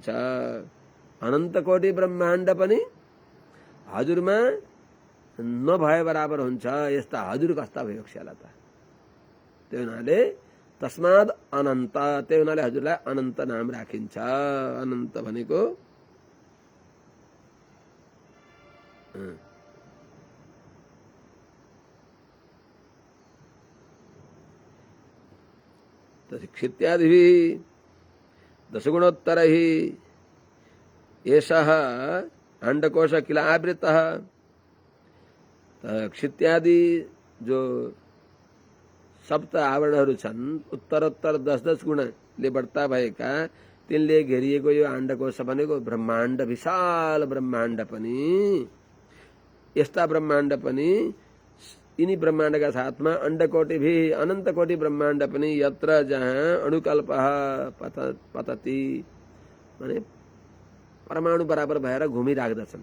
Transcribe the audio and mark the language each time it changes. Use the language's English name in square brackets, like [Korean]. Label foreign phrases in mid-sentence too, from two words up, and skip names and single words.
[Nepali] अनन्त कोटी ब्रह्माण्ड पनि हजुरमा नभए बराबर हुन्छ, यस्ता हजुर कस्ता भइबक्स्याला त। त्यो हुनाले [Sanskrit] तस्माद अनन्त, [Nepali] त्यो हुनाले हजुरलाई अनन्त नाम राखिन्छ। [Sanskrit] अनन्त भनेको क्षित्यादिभि दशगुणोत्तर ही एषः अंडकोश किल आवृतः। [Nepali] क्षित्यादि जो सप्त आवरणहरू छन्, उत्तरोत्तर 10-10 गुणाले बढ्ता भएका, तिनले घेरिएको यो अंडकोश भनेको ब्रह्माण्ड, विशाल ब्रह्माण्ड पनि, यस्ता ब्रह्माण्ड पनि यिनी ब्रह्माण्डका साथमा [Sanskrit] अंडकोटि भी अनन्त कोटि ब्रह्माण्ड [Nepali] पनि यत्र जहाँ [Sanskrit] अणुकल्प पतति [Nepali] माने परमाणु बराबर भएर घुमिराख्दछन्।